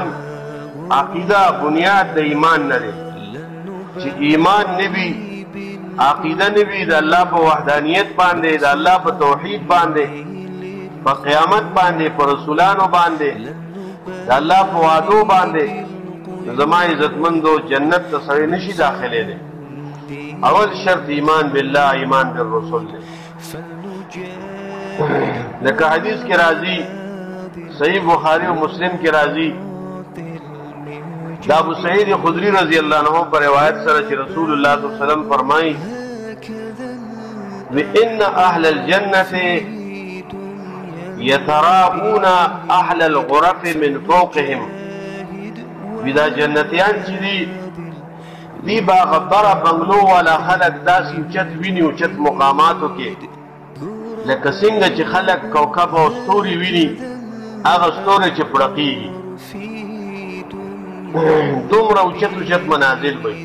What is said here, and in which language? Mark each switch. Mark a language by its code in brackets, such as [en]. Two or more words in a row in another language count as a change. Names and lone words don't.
[ps] عقیده بنیاد د ایمان نه دی، چې ایمان نه وي، عقیده نه وي د الله په وحدانیت باندې، د الله په توحید باندې، په قیامت باندې، په رسولانو باندې، د الله په وعدو باندې، زما عزتمندو جنت ته سړی نشي داخلېدی. اول شرط [ar] ایمان بالله، ایمان بالرسول [ps] دی. لکه حدیث کې راځي، صحیح بخاری و مسلم کې راځي، دا ابو سعید خدری [ar] رضی اللہ عنہ [ps] پر روایت سره چې رسول الله [ar] صلی الله علیه وسلم [ps] فرمایي [ar] وان اهل الجنه يتراءون اهل الغرف من فوقهم. [ps] ودا جنتیان چې دی با غبره بنگلو والا خلق داسې اوچت ویني، اوچت مقاماتو کې، لکه څنګه چې خلق کوكب او ستوري ویني، هغه ستوري چې پړقېږي، دومره اوچت اوچت منازل وي.